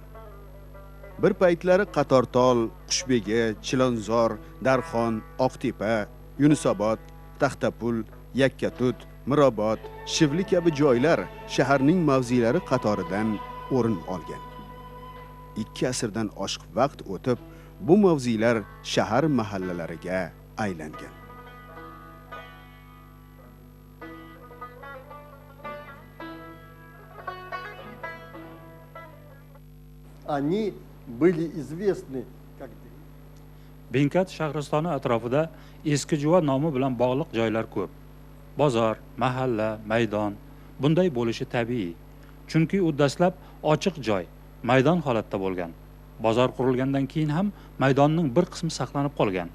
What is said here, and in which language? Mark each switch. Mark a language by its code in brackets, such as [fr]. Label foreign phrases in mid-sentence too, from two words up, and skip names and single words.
[uz] Bir paytlari Qatortol, Qushbegi, Chilonzor, Darxon, Oqtepa, Yunusobod, Taxtapul, Yakkatut, Mirobod, Shivli kabi joylar shaharning mavzelari qatoridan o'rin olgan. 2 asrdan oshiq vaqt o'tib, bu mavzelar shahar mahallalariga aylangan. [ru] Они были известны как [uz] Binkat Shahristoni atrofida eski juva nomi bilan bog'liq joylar ko'p. Bozor, mahalla, maydon bunday bo'lishi tabiiy. Chunki u dastlab ochiq joy, maydon holatda bo'lgan. Bozor qurilgandan keyin ham maydonning bir qismi saqlanib qolgan.